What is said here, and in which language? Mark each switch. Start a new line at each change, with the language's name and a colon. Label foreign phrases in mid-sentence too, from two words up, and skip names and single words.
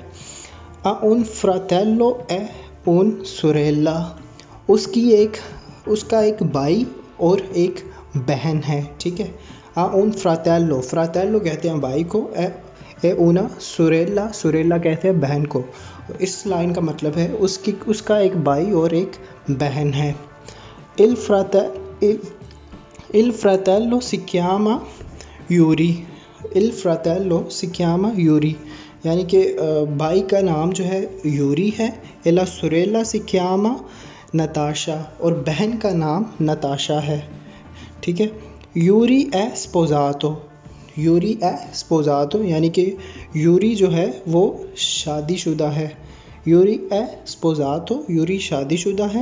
Italian: ha un fratello e un sorella,
Urdu: اس کا ایک بھائی اور ایک بہن ہے، ٹھیک ہے.
Italian: ha un fratello,
Urdu: فراتیلو کہتے ہیں بھائی کو,
Italian: e una sorella,
Urdu: سوریلا کہتے ہیں بہن کو. اس لائن کا مطلب ہے اس کا ایک بھائی اور ایک بہن ہے.
Italian: Il fratello si chiama
Urdu: यूरी,
Italian: il fratello si chiama
Urdu: یوری، یعنی کہ بھائی کا نام جو ہے یوری ہے.
Italian: E la sorella si chiama
Urdu: نتاشا، اور بہن کا نام نتاشا ہے، ٹھیک ہے. यूरी
Italian: è sposato,
Urdu: यूरी
Italian: è sposato,
Urdu: یعنی کہ یوری جو ہے وہ شادی شدہ ہے. यूरी
Italian: è sposato,
Urdu: یوری شادی شدہ ہے.